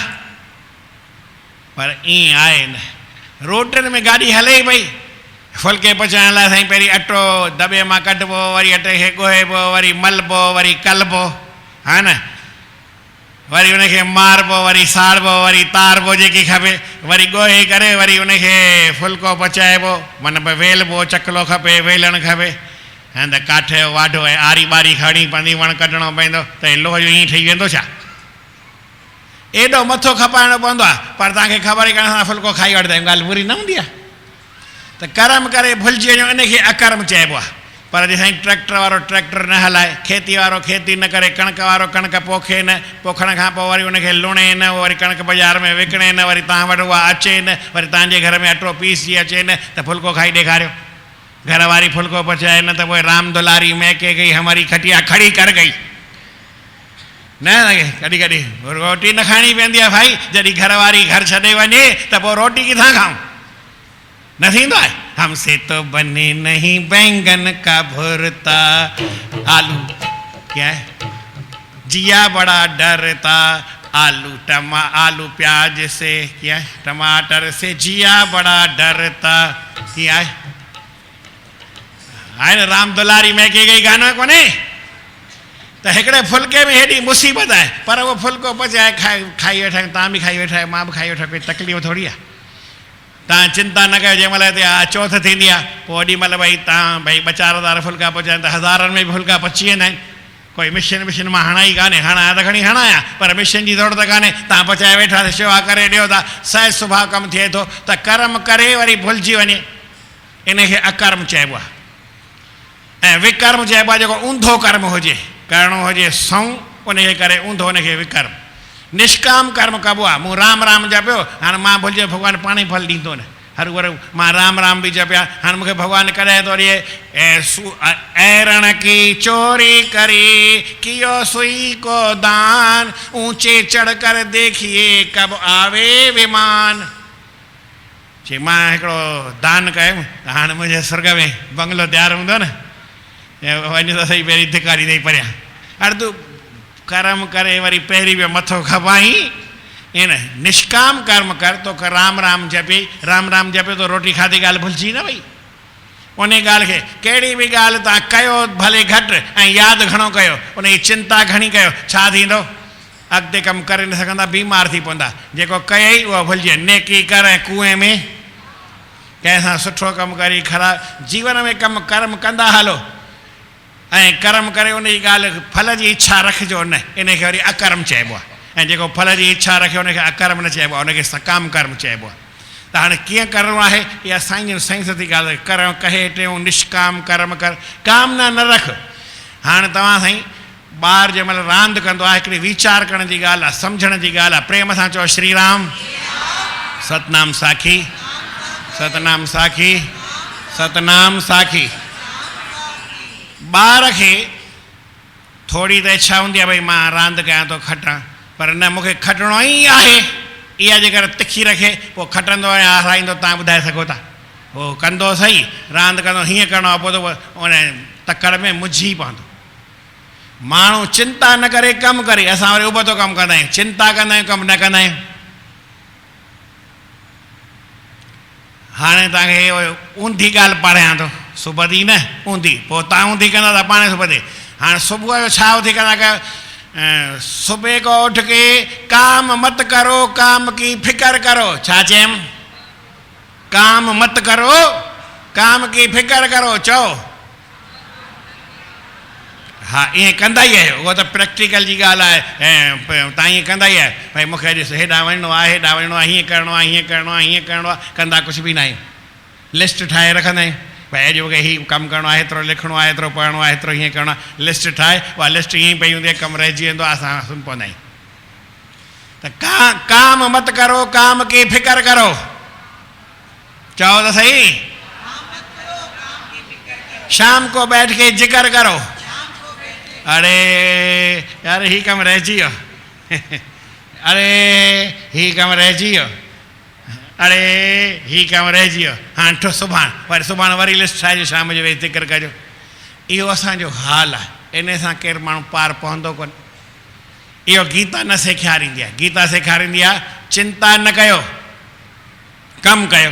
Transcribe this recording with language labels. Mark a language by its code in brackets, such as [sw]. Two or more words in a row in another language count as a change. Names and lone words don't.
[sd] पर ईअं आहे न, रोटियुनि में गाॾी हले ई पई। फुल्के पचाइण लाइ साईं पहिरीं अटो दॿे मां कढिबो, वरी अटे खे ॻोहिबो, वरी मलबो, वरी कलबो, हा न, वरी उनखे मारबो, वरी साड़बो, वरी तारबो जेकी खपे, वरी ॻोहे करे वरी उनखे फुल्को पचाइबो, मन भई वेलबो, चकलो खपे, वेलण खपे, ऐं त काठ जो वाढो ऐं आरी ॿारी खणी पवंदी, वण कढणो पवंदो, त लोह जो ईअं ठही वेंदो छा? एॾो मथो खपाइणो पवंदो आहे। पर तव्हांखे ख़बर ई कान, फुल्को खाई वठंदा आहियूं, ॻाल्हि बुरी न हूंदी आहे। त कर्म करे भुलिजी वञो, इनखे अकर्म चइबो आहे। पर जे साईं ट्रैक्टर वारो ट्रैक्टर न हलाए, खेती वारो खेती न करे, कणिक वारो कणिक पोखे न, पोखण खां पोइ वरी उनखे लुणे न, वरी कणिक बाज़ार में विकिणे न, वरी तव्हां वटि उहा अचे न, वरी तव्हांजे घर में अटो पीसजी अचे न, त फुल्को खाई ॾेखारियो। घर वारी फुल्को पचाए न, त पोइ [hi] राम दुलारी महके गई, हमारी खटिया खड़ी कर गई न। [sd] कॾहिं कॾहिं रोटी न खाइणी पवंदी आहे भाई। जॾहिं घर वारी घर छॾे वञे त पोइ रोटी किथां खाऊं? न थींदो आहे। [hi] हमसे तो बने नहीं बैंगन का भरता, आलू क्या है, जिया बड़ा डरता, आलू प्याज से, क्या है, टमाटर से जिया बड़ा डरता, क्या है न, राम दुलारी महके गई [sd] गानो कोने। त हिकिड़े फुल्के में हेॾी मुसीबत आहे, पर उहो फुल्को पचाए खाई वेठा आहियूं, तव्हां बि खाई वेठा आहियो, मां बि खाई वेठा, कोई तकलीफ़ थोरी आहे। तव्हां चिंता न कयो, जंहिं महिल हिते चौथ थींदी आहे पोइ ओॾी महिल भई तव्हां भई 2-4 हज़ार फुल्का पचाइनि त हज़ारनि में बि फुल्का पची वेंदा आहिनि। कोई मिशन मां हणाई कान्हे, हणाया त खणी हणाया, पर मिशन जी ज़रूरत कान्हे। तव्हां पचाए वेठा त शेवा करे ॾियो था, सहज सुभाउ कमु थिए थो। त कर्म करे वरी भुलिजी वञे, इनखे अकर्म चइबो आहे। ऐं विकर्म चइबो आहे जेको ऊंधो कर्म हुजे, करिणो हुजे सऊं, उनखे करे ऊंधो, उनखे विकर्म। निष्काम कर्म कबो आहे। मूं राम राम जपियो, हाणे मां भुलिजे भॻवानु पाण ई फल ॾींदो न। हर वर मां राम राम बि जपिया, हाणे मूंखे भॻवानु कॾहिं थो ॾिए, [hi] ऐरण की चोरी करी कियो सुई को दान, ऊंचे चढ़ कर देखिए कब आवे विमान। [sd] चई मां हिकिड़ो दान कयुमि, हाणे मुंहिंजे स्वर्ग में बंगलो तयारु हूंदो न, वञ त सही पहिरीं धिकारी ॾेई परियां। हाणे तूं कर्म करे वरी पहिरीं बि मथो खपाई, इन निष्काम कर्म कर। तो राम राम जपे, राम राम जपे तो रोटी खाधी ॻाल्हि भुलिजी न वई। उन ॻाल्हि खे कहिड़ी बि ॻाल्हि तव्हां कयो भले घटि ऐं यादि घणो कयो, उनजी चिंता घणी कयो, छा थींदो? अॻिते कमु करे न सघंदा, बीमार थी पवंदा। जेको कयई उहो भुलिजे। [hi] नेकी कर [sd] ऐं [hi] कुएं में, [sd] कंहिंसां सुठो कमु करी ख़राबु। जीवन में कमु कर्म कंदा हलो, ऐं कर्म करे उनजी ॻाल्हि फल जी इच्छा रखिजो न, इनखे वरी अकर्म चइबो आहे। ऐं जेको फल जी इच्छा रखे उनखे अकर्म न चइबो आहे, उनखे सकाम कर्म चइबो आहे। त हाणे कीअं करिणो आहे, इहा साइंस थी ॻाल्हि कर, कहे टियों निष्काम कर्म कर, कामना न रख। हाणे तव्हां साईं ॿार जंहिं महिल रांदि कंदो आहे, हिकिड़ी वीचार करण जी ॻाल्हि आहे, सम्झण जी ॻाल्हि आहे। प्रेम सां चओ श्री राम, सतनाम साखी, सतनाम साखी, सतनाम साखी। ॿार खे थोरी त इच्छा हूंदी आहे भई मां रांदि कयां थो, खटां, पर न, मूंखे खटिणो ई आहे। इहा जेकर तिखी रखे पोइ खटंदो ऐं हाराईंदो, तव्हां ॿुधाए सघो था? उहो कंदो सही, रांदि कंदो, हीअं करिणो आहे, पोइ त उन तकड़ में मुझी पवंदो। माण्हू चिंता न करे कमु करे, असां वरी उबतो कमु कंदा आहियूं, चिंता कंदा आहियूं, कमु न कंदा आहियूं। हाणे तव्हांखे ऊंधी ॻाल्हि पढ़ियां थो, सुबुह न ऊंधी, पोइ तव्हां ऊंधी कंदा त पाण सुबुह। हाणे सुबुह जो छा उथी कंदा कयो, [hi] सुबह को उठ के काम मत करो, काम की फिकर करो। [sd] छा चयमि? [hi] काम मत करो, काम की फिकर करो। [sd] चओ हा ईअं कंदा ई आहियो, उहो त प्रैक्टिकल जी ॻाल्हि आहे। ऐं तव्हां ईअं कंदा ई आहियो भई मूंखे अॼु हेॾां वञिणो आहे, हेॾां वञिणो आहे, हीअं करिणो आहे, हीअं करिणो आहे, हीअं करिणो आहे, कंदा कुझु बि न आहियूं। लिस्ट ठाहे रखंदा आहियूं भई अॼु मूंखे हीउ कमु करिणो आहे, हेतिरो लिखिणो आहे, हेतिरो पढ़णो आहे, हेतिरो हीअं करिणो आहे, लिस्ट ठाहे उहा लिस्ट ईअं ई पई हूंदी आहे, कमु रहिजी वेंदो आहे, असां सुम्ही पवंदा आहियूं। [hi] त काम मत करो, काम की फिकर करो, [sd] चओ त सही। [hi] शाम को बैठ के जिक्र करो। [sd] अरे यार ही कम रहिजी वियो, अरे ही कम रहिजी वियो, अरे ही कम रहिजी वियो, हाणे ठो सुभाणे वरी लिस्ट ठाहिजो, शाम जो वेही जिक्र कजो। इहो असांजो हाल आहे, इन सां केरु माण्हू पार पवंदो कोन। इहो गीता न सेखारींदी आहे। गीता सेखारींदी आहे चिंता न कयो, कमु कयो।